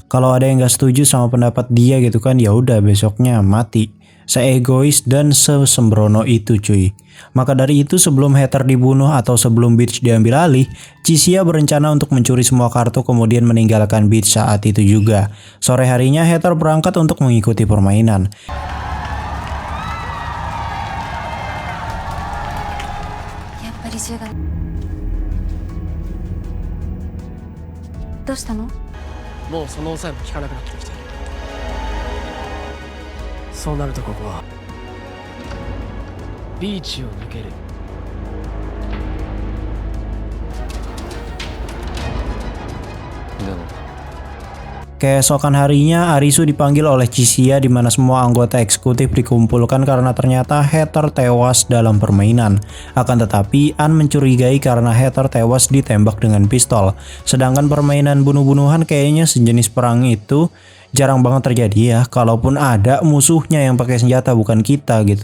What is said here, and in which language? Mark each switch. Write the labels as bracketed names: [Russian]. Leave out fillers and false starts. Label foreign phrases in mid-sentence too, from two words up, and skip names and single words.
[Indonesian] Kalau ada yang gak setuju sama pendapat dia gitu kan, ya udah besoknya mati. Seegois dan sesembrono itu cuy. Maka dari itu sebelum Hater dibunuh atau sebelum Beach diambil alih, Chisiya berencana untuk mencuri semua kartu kemudian meninggalkan Beach saat itu juga. Sore harinya Hater berangkat untuk mengikuti permainan. [Japanese] どうしたの？もうその抑えも効かなくなってきている。そうなるとここはビーチを抜ける。でも [Indonesian] Keesokan harinya, Arisu dipanggil oleh Chisiya di mana semua anggota eksekutif dikumpulkan karena ternyata Heather tewas dalam permainan. Akan tetapi, An mencurigai karena Heather tewas ditembak dengan pistol. Sedangkan permainan bunuh-bunuhan kayaknya sejenis perang itu jarang banget terjadi ya, kalaupun ada musuhnya yang pakai senjata bukan kita gitu.